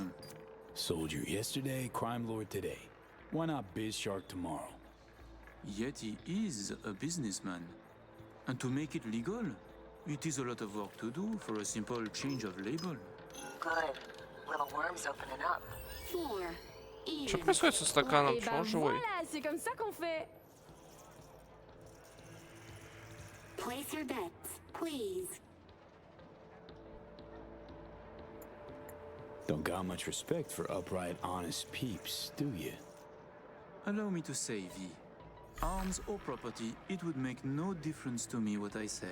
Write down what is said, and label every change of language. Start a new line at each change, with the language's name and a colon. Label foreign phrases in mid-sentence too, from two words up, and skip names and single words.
English: Soldier yesterday, crime lord today. Why not biz shark tomorrow? Yet he is a businessman. And to make it legal, it is a lot of work to do for a simple change of label. Good. Little worms opening up. 4.
Russian: Что
English: Even.
Russian: происходит со стаканом?
French: Eh
Russian: Почему
French: ben
Russian: он живой?
French: voilà, c'est comme ça qu'on fait.
English: Place your bets, please. Don't got much respect for upright, honest peeps, do you? Allow me to say, V. Arms or property, it would make no difference to me what I sell.